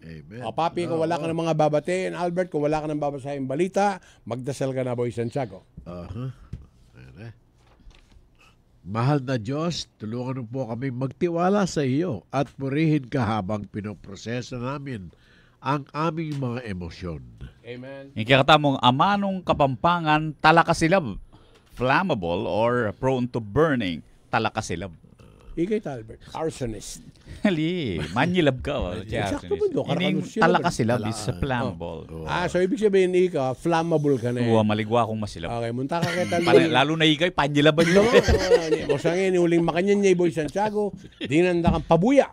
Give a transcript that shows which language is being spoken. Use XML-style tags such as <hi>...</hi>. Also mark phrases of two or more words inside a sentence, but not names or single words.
<tl>Papi, kung wala ka ng mga babatiin, Albert, kung wala ka ng babasahin balita, magdasal ka na, Boy Santiago. Mahal na Diyos, tulungan mo po kami magtiwala sa iyo at purihin ka habang pinoproseso namin ang aming mga emosyon. Amen.</tl> <pam>Yung kakatamong amanong Kapampangan, talakasilab,</pam> <en>flammable or prone to burning,</en> <pam>talakasilab. Ikay Albert, arsonist. Hali, manyilab ka.</pam> <tl>Sakto mo doon,</tl> <en>talakasilab is flammable.</en> <tl>So ibig sabihin ikaw, flammable ka na</tl> <pam>Oo, maligwa akong masilab. Okay, munta ka kita. Lalo na ikay, panyilaban nyo. Masangin, huling makanyan niya, Boy Santiago, dinanda kang pabuya.</pam>